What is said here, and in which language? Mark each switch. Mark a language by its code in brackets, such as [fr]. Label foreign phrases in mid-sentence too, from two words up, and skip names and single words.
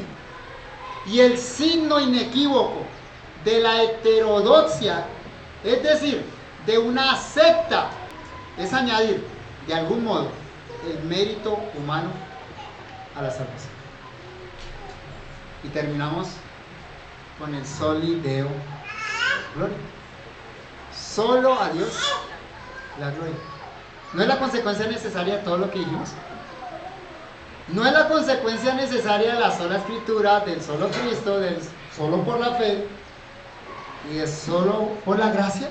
[es] Y el signo inequívoco de la heterodoxia, es decir, de una secta, es añadir de algún modo el mérito humano a la salvación. Y terminamos con el [la] soli deo gloria. [es] Solo a Dios la gloria. ¿No es la consecuencia necesaria de todo lo que dijimos? No es la consecuencia necesaria de la sola escritura, del solo Cristo, del solo por la fe, y es solo por la gracia.